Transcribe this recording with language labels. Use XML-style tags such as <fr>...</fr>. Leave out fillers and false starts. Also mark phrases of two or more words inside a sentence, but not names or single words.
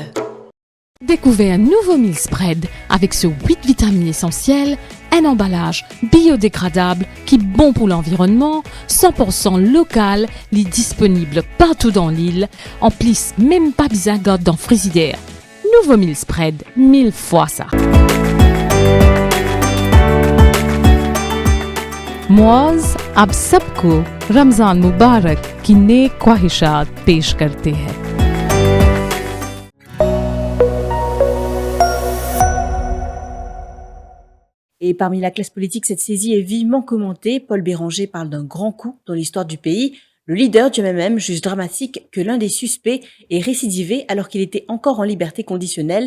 <fr>Découvrez un nouveau</fr> <en>meal spread</en> <fr>avec ce 8 vitamines essentielles, un emballage biodégradable qui est bon pour l'environnement, 100% local, est disponible partout dans l'île, en plus même pas besoin de garder dans le frigidaire. Nouveau</fr> <en>meal spread,</en> <fr>1000 fois ça.</fr> <ur>Moaz ab سب کو رمضان مبارک کی نیک خواہشات پیش کرتے ہیں.</ur> <fr>Et parmi la classe politique, cette saisie est vivement commentée. Paul Béranger parle d'un grand coup dans l'histoire du pays. Le leader du MMM juge dramatique que l'un des suspects ait récidivé alors qu'il était encore en liberté conditionnelle.</fr>